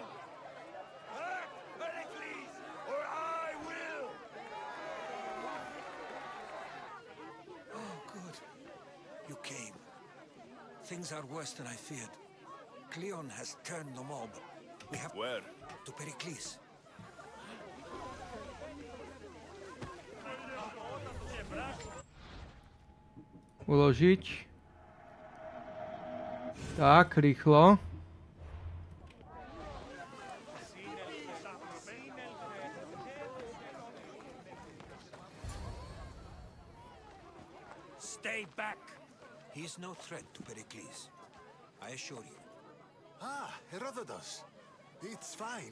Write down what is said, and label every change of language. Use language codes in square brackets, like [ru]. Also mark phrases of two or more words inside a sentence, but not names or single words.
[en] Act, Pericles, or I will. Oh, good. You came. Things are worse than I feared. Cleon has turned the mob. We have... Where? To Pericles. [sk] Uložiť. Tak, rýchlo. [en] Stay back. He is no threat to Pericles. I assure you. Ah, Herodotus. It's fine.